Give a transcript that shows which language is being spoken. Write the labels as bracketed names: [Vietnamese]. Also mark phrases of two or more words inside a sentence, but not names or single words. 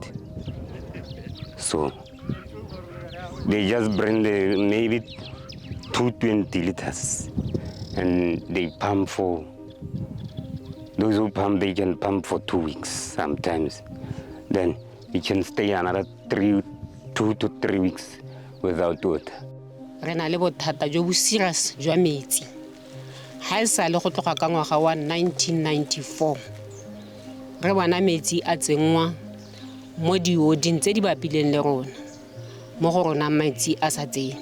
[English] So they just bring maybe 220 liters, and they pump for, those who pump, they can pump for 2 weeks sometimes. Then we can stay another 2 to 3 weeks without water. [Tswana] Re na le bothata jo bo serious jwa metsi. Ha e sa le go tloga ka ngwaga wa 1994 re bona metsi a tsengwa mo dioding tse di bapileng le rona mo go rona metsi a sa tsene.